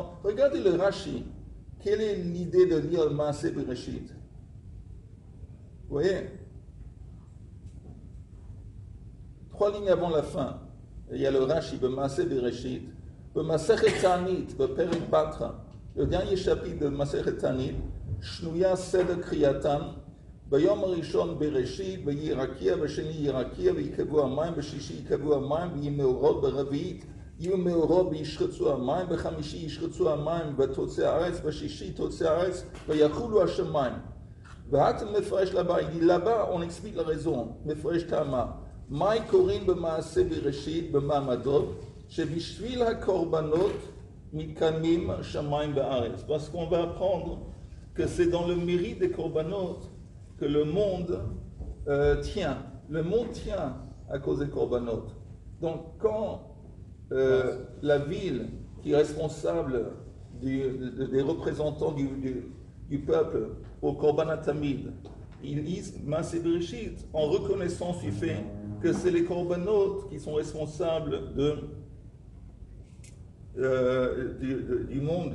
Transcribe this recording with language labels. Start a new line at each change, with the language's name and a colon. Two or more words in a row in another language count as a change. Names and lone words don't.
French: Maintenant, regardez le Rashi. quelle est l'idée de lire Maaseh Bereshit? Vous voyez? 3 lignes avant la fin, il y a le Rashi, Maaseh Bereshit, Masechet Ta'anit, Perek Batra, le dernier chapitre de Masechet Ta'anit,
Hebrew: שנויה סדר קריאתן, ביום הראשון בראשית, וירקיע, בשני ירקיע, ויקבעו המים, בשישי יקבעו המים, ויהיו מאורות, ברביעית יהיו מאורות וישחצו המים, בחמישי ישחצו המים ותוצא הארץ, בשישי תוצא הארץ, ויחולו השמיים. והאתם מפרש לבא,
French: là-bas on explique la raison,
Hebrew: מפרש טעמה. מהי קוראים במעשה בראשית, במעמדות, שבשביל הקורבנות מתקיימים שמיים וארץ.
French: Parce qu'on va apprendre que c'est dans le mérite des corbanotes que le monde tient. Le monde tient à cause des corbanotes. Donc quand la ville qui est responsable des représentants du peuple au
Hebrew: קרבן תמיד,
French: ils disent Maaseh Bereshit en reconnaissance du fait que c'est les corbanotes qui sont responsables du monde.